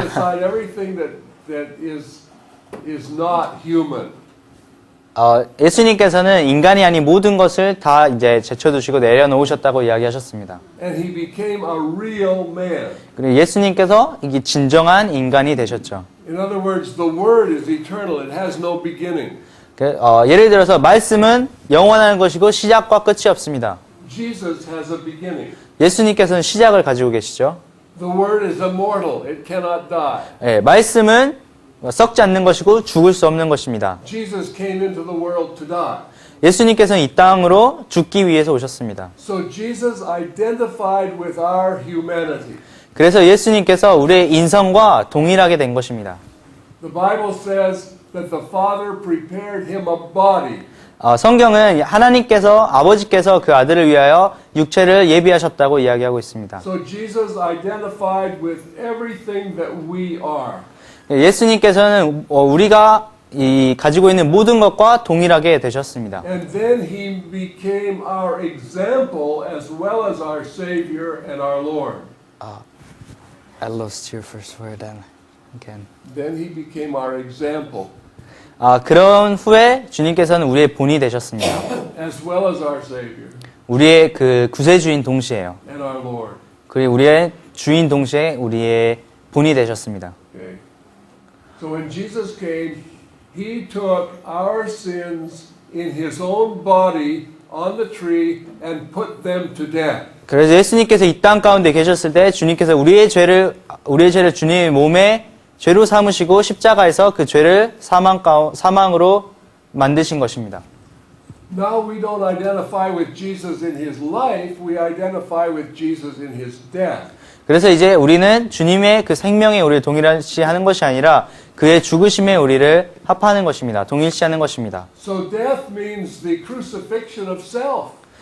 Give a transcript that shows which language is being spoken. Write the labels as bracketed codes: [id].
[en] laid aside everything that is not human. [ko] 예수님께서는 인간이 아닌 모든 것을 다 이제 제쳐두시고 내려놓으셨다고 이야기하셨습니다. [en] And He became a real man. [ko] 그리고 예수님께서 이게 진정한 인간이 되셨죠. [en] In other words, the Word is eternal. It has no beginning. [ko] 예를 들어서 말씀은 영원한 것이고 시작과 끝이 없습니다. [en] Jesus has a beginning. [ko] 예수님께서는 시작을 가지고 계시죠. [en] The Word is immortal. It cannot die. [ko] 말씀은 썩지 않는 것이고 죽을 수 없는 것입니다. [en] Jesus came into the world to die. [ko] 예수님께서는 이 땅으로 죽기 위해서 오셨습니다. [en] So Jesus identified with our humanity. [ko] 그래서 예수님께서 우리의 인성과 동일하게 된 것입니다. [en] The Bible says that the Father prepared him a body. [ko] 성경은 아버지께서 그 아들을 위하여 육체를 예비하셨다고 이야기하고 있습니다. [en] So Jesus identified with everything that we are. [ko] 예수님께서는 우리가 가지고 있는 모든 것과 동일하게 되셨습니다. [en] And then he became our example as well as our Savior and our Lord. I lost your first word again. Then he became our example [ko] 그런 후에 주님께서는 우리의 본이 되셨습니다. [en] as well as our Savior [ko] 우리의 그 구세주인 동시에요. [en] and our Lord. [ko] 그리고 우리의 주인 동시에 우리의 본이 되셨습니다. [en] Okay. So when Jesus came, he took our sins in his own body on the tree and put them to death. [ko] 그래서 예수님께서 이 땅 가운데 계셨을 때 주님께서 우리의 죄를 주님의 몸에 죄로 삼으시고 십자가에서 그 죄를 사망으로 만드신 것입니다. [en] Now we don't identify with Jesus in his life, we identify with Jesus in his death. [ko] 그래서 이제 우리는 주님의 그 생명에 우리를 동일시하는 것이 아니라 그의 죽으심에 우리를 합하는 것입니다. 동일시하는 것입니다. [en] So death means the crucifixion of self.